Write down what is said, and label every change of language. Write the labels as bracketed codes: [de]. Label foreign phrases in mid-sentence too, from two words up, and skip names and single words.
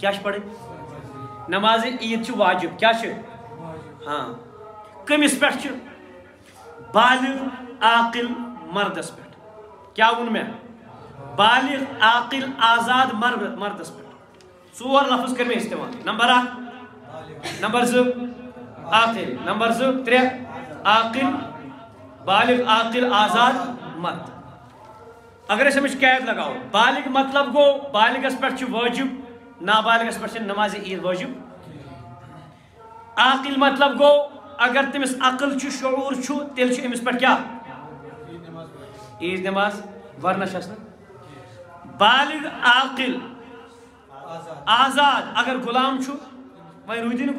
[ks] کیٛاہ چھِ پرٕنۍ نمازِ عیٖد چھِ واجب کیٛاہ چھِ ہاں کٔمِس پٮ۪ٹھ چھِ بالغ عاقل مردس پٮ۪ٹھ کیٛاہ ووٚن مےٚ بالغ عاقل آزاد مردس پٮ۪ٹھ ژور لفظ کٔرۍ مےٚ استعمال نمبر اکھ نمبر زٕ عاقل نمبر زٕ ترٛےٚ عاقل بالغ عاقل آزاد مرد اگر أسۍ أمِچ قید لگاوو بالغ مطلب گوٚو بالغس پٮ۪ٹھ چھُ وٲجب نابالغس پٮ۪ٹھ چھِ نمازِ عیٖد وٲجب عاقل مطلب گوٚو اگر تٔمِس عقل چھُ شعوٗر چھُ تیٚلہِ چھُ أمِس پٮ۪ٹھ کیٛاہ عیٖد نٮ۪ماز ورنہ چھس نہٕ بالغ عاقل آزاد اگر غلام چھُ وۄنۍ روٗدی نہٕ